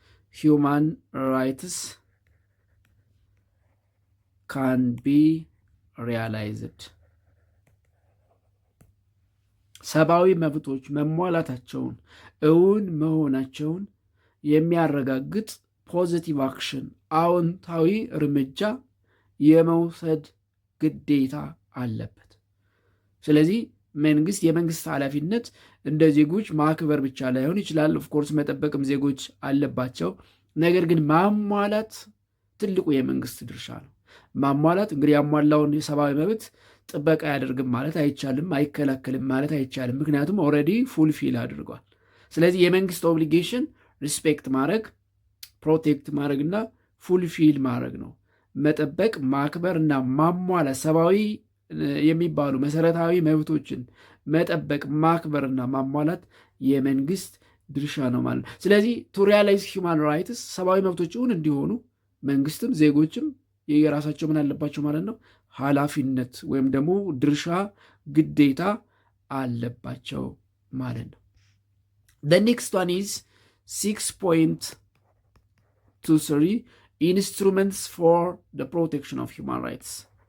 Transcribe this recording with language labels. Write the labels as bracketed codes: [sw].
[en] human rights can be realized. [am] ሰብአዊ መብቶች መሟላታቸውን እውን መሆናቸውን የሚያረጋግጥ [en] ፖዚቲቭ አክሽን [am] አዎንታዊ እርምጃ የመውሰድ ግዴታ አለበት። ስለዚህ የመንግስት ኃላፊነት እንደ ዜጎች ማክበር ብቻ ላይሆን ይችላል። ኦፍኮርስ መጠበቅም ዜጎች አለባቸው። ነገር ግን ማሟላት ትልቁ የመንግስት ድርሻ ነው። ማሟላት እንግዲህ ያሟላውን የሰብአዊ መብት ጥበቃ ያደርግም ማለት አይቻልም፣ አይከላከልም ማለት አይቻልም። ምክንያቱም [en] ኦልሬዲ ፉልፊል [am] አድርጓል። ስለዚህ የመንግስት ኦብሊጌሽን ሪስፔክት ማድረግ፣ ፕሮቴክት ማድረግና ፉልፊል ማድረግ ነው። መጠበቅ፣ ማክበር እና ማሟላት ሰብአዊ የሚባሉ መሰረታዊ መብቶችን መጠበቅ፣ ማክበርና ማሟላት የመንግስት ድርሻ ነው ማለት ነው። ስለዚህ [en] ቱ ሪያላይዝ ሂውማን ራይትስ [am] ሰብአዊ መብቶች እውን እንዲሆኑ መንግስትም ዜጎችም የራሳቸው ምን አለባቸው ማለት ነው? ኃላፊነት ወይም ደግሞ ድርሻ ግዴታ አለባቸው ማለት ነው። [en] The next one is 6.23 instruments for the protection of human rights.